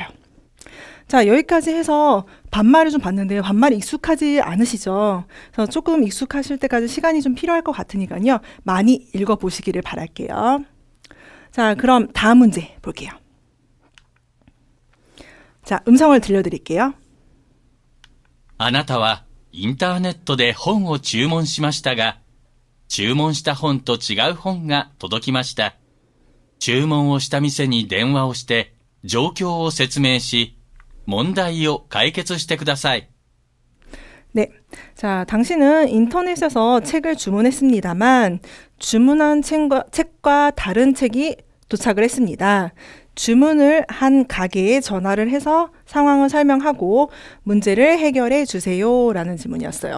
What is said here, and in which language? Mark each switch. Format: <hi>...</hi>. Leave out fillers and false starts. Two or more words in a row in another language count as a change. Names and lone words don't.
<ko>자, 여기까지 해서 반말을 좀 봤는데요. 반말이 익숙하지 않으시죠? 그래서 조금 익숙하실 때까지 시간이 좀 필요할 것 같으니까요. 많이 읽어보시기를 바랄게요. 자, 그럼 다음 문제 볼게요. 자, 음성을 들려드릴게요.</ko> <ja>あなたはインターネットで本を注文しましたが、注文した本と違う本が届きました。注文をした店に電話をして状況を説明し、問題を解決してください。</ja> <ko>네. 자, 당신은 인터넷에서 책을 주문했습니다만 주문한 책과 다른 책이 도착을 했습니다. 주문을 한 가게에 전화를 해서 상황을 설명하고 문제를 해결해 주세요 라는 질문이었어요.</ko>